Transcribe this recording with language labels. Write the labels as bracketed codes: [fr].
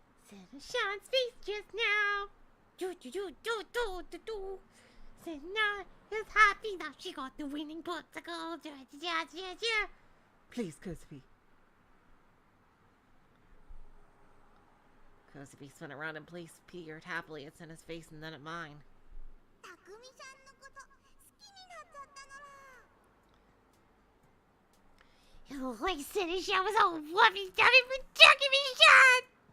[en] Seneshan's face just now. Do do do do do do do. Senna is happy that she got the winning popsicle. Yeah. Please, Kosubi. Kosubi spun around and peered happily at Senna's face and then at mine. [ja] たくみさんのこと好きになっちゃったのら。 [en] It looked like Seneshan was all fluffy stuffy for Takumi-chan.